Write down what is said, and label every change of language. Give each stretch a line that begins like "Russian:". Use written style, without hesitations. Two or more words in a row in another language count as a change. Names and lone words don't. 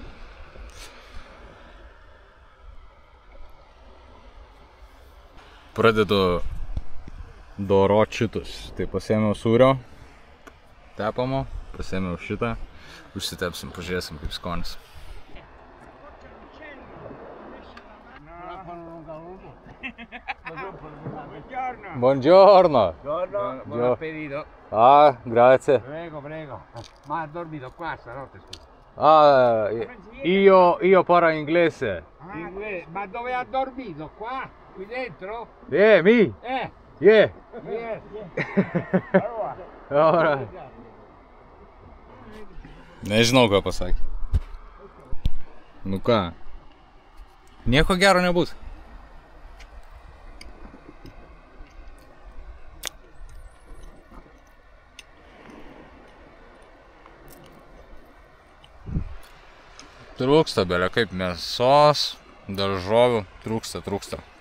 Lithuanian: Pradedu dorot šitus. Tai pasiėmiau sūrio tepamo, pasiėmiau šitą, užsitepsim, pažiūrėsim kaip skonis.
Italian: Buongiorno. Buon appetito. Ah, grazie. Prego. Ma ha dormito qua stanotte, scusa. Ah, io parlo inglese. Ma dove ha dormito? Qua? Qui dentro?
English: Me? Yeah. Allora.
Lithuanian: Nežinau, ką pasakė. Nu ką? Nieko gero nebus. Trūksta belė kaip mėsos, daržovių, trūksta.